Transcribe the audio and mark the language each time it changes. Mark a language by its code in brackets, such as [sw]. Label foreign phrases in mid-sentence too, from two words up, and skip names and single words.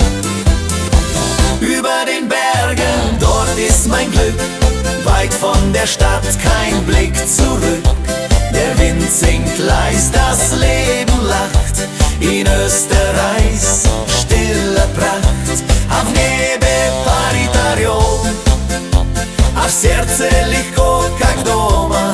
[de] Über den Bergen, dort ist mein Glück, weit von der Stadt kein Blick zurück. Der Wind singt leis, das Leben lacht, in Österreichs stiller Pracht. [ru] А в небе парит орел, а в сердце легко, как дома.